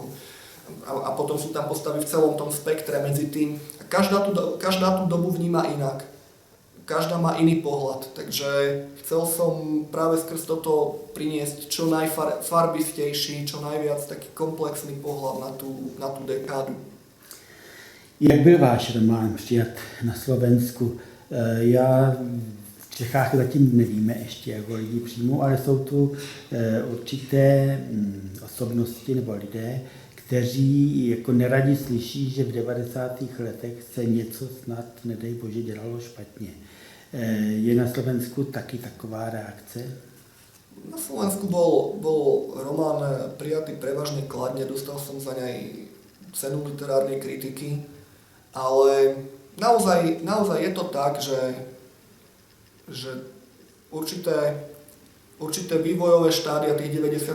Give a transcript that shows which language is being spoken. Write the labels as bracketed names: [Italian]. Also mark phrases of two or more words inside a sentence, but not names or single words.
[Slovak] A potom sú tam postavy v celom tom spektre medzi tým. Každá tú dobu vníma inak. Každá má iný pohľad, takže chcel som práve skrz toto priniesť čo najfarbistejší, čo najviac taký komplexný pohľad na tú dekádu. [Czech] Jak byl váš román přijat na Slovensku? Já v Čechách zatím nevíme ještě, jak ho lidi přijmou, ale jsou tu určité osobnosti nebo lidé, kteří jako neradi slyší, že v 90. letech se něco snad, nedej bože, dělalo špatně. Je na Slovensku taky taková reakce? [Slovak] Na Slovensku bol román prijatý prevažne kladne, dostal som za nej cenu literárnej kritiky, ale naozaj je to tak, že určité vývojové štádia tých 90.